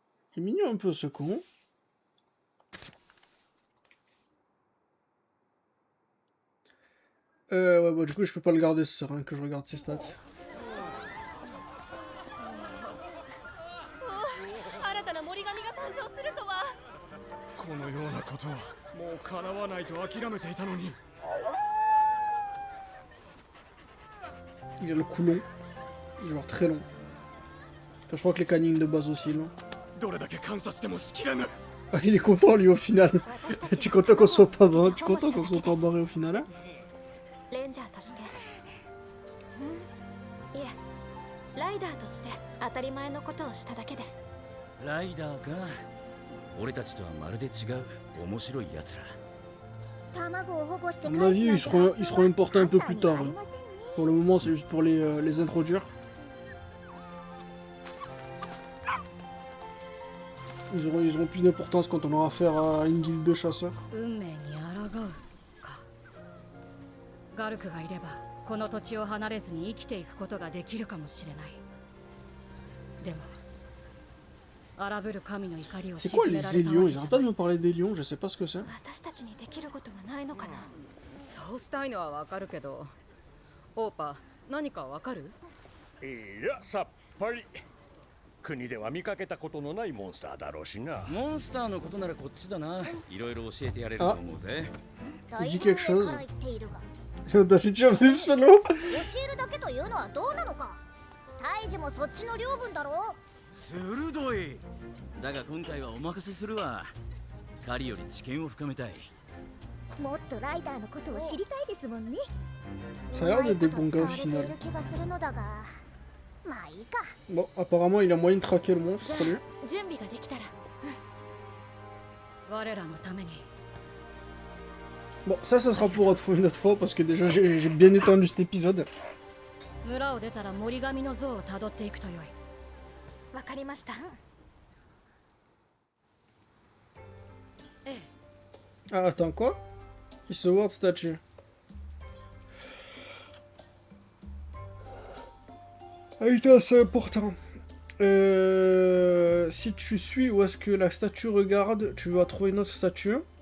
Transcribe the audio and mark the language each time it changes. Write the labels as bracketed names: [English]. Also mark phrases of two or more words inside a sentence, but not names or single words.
[French] Il est mignon un peu ce con. Ouais, bah du coup je peux pas le garder, c'est rien que je regarde ses stats. [Japanese] 新たな森神が誕生するとは。このようなことはもう叶わないと諦めていたのに。 [French] Il a le cou long. Genre très long. Enfin, je crois que les canines de base aussi, non? [Japanese] どれだけ感謝してもしきれぬ。 [French] Ah, il est content lui au final. Tu es content qu'on soit pas barré, tu es content qu'on soit pas barré au final, hein? [Japanese] レンジャーとして、いえ、ライダーとして当たり前のことをしただけで。ライダーか。俺たちとはまるで違う面白い奴ら。卵を保護して [French] À mon avis, ils seront importés un peu plus tard. Hein. Pour le moment, c'est juste pour les introduire. Ils auront plus d'importance quand on aura affaire à une guilde de chasseurs. [Japanese] 運命に抗うか。ガルクがいればこの土地を離れずに生きていくことができるかもしれない。でも荒ぶる神の怒りを [French] C'est [Japanese] 鎮 [French] quoi [Japanese] め [French] les [Japanese] られた [French] Zélions? [Japanese] わ [French] Ils [Japanese] けじゃ [French] arrêtent [Japanese] な [French] pas [Japanese] い [French] de me parler des lions, je sais pas ce que c'est. [Japanese] 私たちにできることはないのかな。そうしたいのはわかるけど、オーパ何かわかる？いやさっぱり。国では見かけたことのないモンスターだろうしな。モンスターのことならこっちだな。いろいろ教えてやれると思うぜ。 [French] Il dit quelque chose. Dacichum, c'est ce fellow. [Japanese] 教えるだけというのはどうなのか。大事もそっちの領分だろう。鋭い。だが今回はお任せするわ。狩りより知見を深めたい。もっとライダーのことを知りたいですもんね。 [French] Ça a l'air d'être des bons gars au final. [Japanese] 気がするのだが、まあいいか。 [French] Bon, apparemment, il a moyen de traquer le monstre, lui. [Japanese] 準備ができたら。我らのために。 [French] Bon, ça sera pour une autre fois parce que déjà j'ai bien étendu cet épisode. [Japanese] 村を出たら森神の像をたどっていくとよい。わかりました。ええ。 [French] Ah, attends, quoi? Il se voit de statue. Ah putain, c'est important. Si tu suis où est-ce que la statue regarde, tu vas trouver une autre statue.